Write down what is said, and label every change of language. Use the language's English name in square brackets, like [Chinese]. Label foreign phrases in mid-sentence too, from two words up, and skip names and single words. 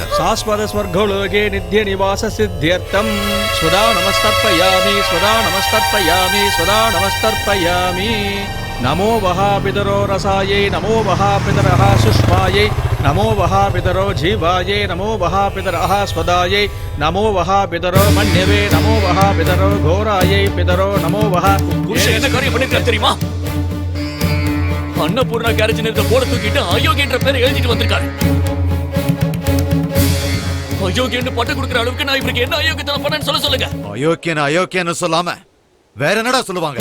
[Sanskrit] शाश्वत स्वर्गलोके नित्य निवास सिद्ध्यर्थं स्वदा नमस्तर्पयामि स्वदा नमस्तर्पयामि स्वदा नमस्तर्पयामि नमो वः पितरो रसायै नमो वः पितरः सुष्मायै नमो वः पितरो जीवायै नमो वः पितरः स्वदायै नमो वः पितरो मन्यवे नमो वः पितरो घोरायै पितरो नमो वः [Tamil] புருஷன் என்ன காரியம் பண்ணிருக்காரு தெரியுமா? அன்னபூர்ணா கேரேஜ் நிறுத்த போட தூக்கிட்டு அயோக்கியன்ற பேரை எழுதிட்டு வந்திருக்காரு. அயோக்கியன்னு பட்ட கொடுக்குற அளவுக்கு நான் இவருக்கு என்ன அயோக்கியத்தனம் பண்ணேன்னு சொல்லுங்க. அயோக்கியன்னு சொல்லாம வேற என்னடா சொல்லுவாங்க?